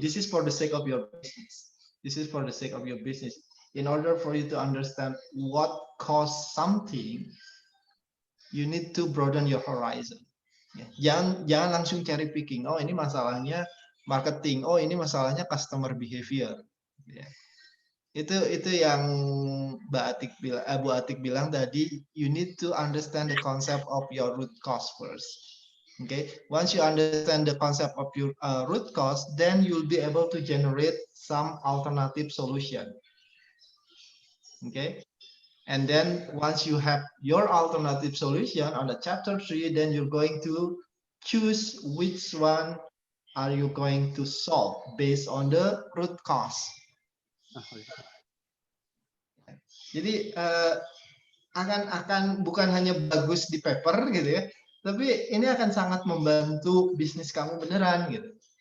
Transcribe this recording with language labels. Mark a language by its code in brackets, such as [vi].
[en] This is for the sake of your business. This is for the sake of your business. In order for you to understand what caused something, you need to broaden your horizon. [id] Jangan langsung cherry picking. Oh, ini masalahnya marketing. Oh, ini masalahnya [en] customer behavior. Yeah. [id] Itu yang Bu Atik bilang tadi, [en] you need to understand the concept of your root cause first. Okay, once you understand the concept of your root cause, then you'll be able to generate some alternative solution. Okay, and then once you have your alternative solution on the chapter 3, then you're going to choose which one are you going to solve based on the root cause. [id] Jadi akan bukan hanya bagus di paper gitu ya, tapi ini akan sangat membantu bisnis kamu beneran gitu.